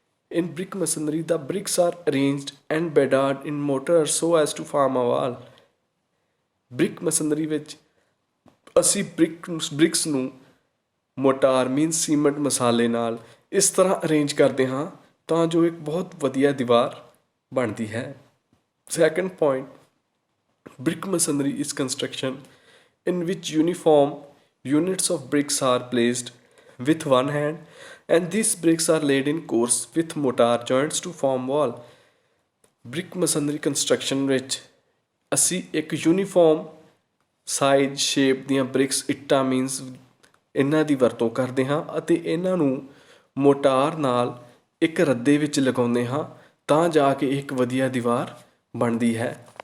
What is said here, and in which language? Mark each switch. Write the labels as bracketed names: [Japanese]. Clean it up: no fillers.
[English] In brick masonry the bricks are arranged and bedded in mortar so as to form a wall. [Punjabi] Brick ਮਸਨਰੀ ਵਿੱਚ ਅਸੀਂ BRICS ਨੂੰ ਮੋਟਾਰ means cement ਮਸਾਲੇ ਨਾਲ ਇਸ ਤਰ੍ਹਾਂ ਅਰੇਂਜ ਕਰਦੇ ਹਾਂ ਤਾਂ ਜੋ ਇੱਕ ਬਹੁਤ ਵਧੀਆ ਦੀਵਾਰ ਬਣਦੀ ਹੈ। [English] Second point, brick masonry is construction in which uniform units of bricks are placed with one hand and these bricks are laid in course with mortar joints to form wall. Brick masonry construction [Punjabi] ਵਿੱਚ ਅਸੀਂ ਇੱਕ uniform size shape ਦੀਆਂ BRICS ਇੱਟਾਂ means ਇਹਨਾਂ ਦੀ ਵਰਤੋਂ ਕਰਦੇ ਹਾਂ ਅਤੇ ਇਹਨਾਂ ਨੂੰ ਮੋਟਾਰ ਨਾਲ ਇੱਕ ਰੱਦੇ ਵਿੱਚ ਲਗਾਉਂਦੇ ਹਾਂ ਤਾਂ ਜਾ ਕੇ ਇੱਕ ਵਧੀਆ ਦੀਵਾਰ ਬਣਦੀ ਹੈ।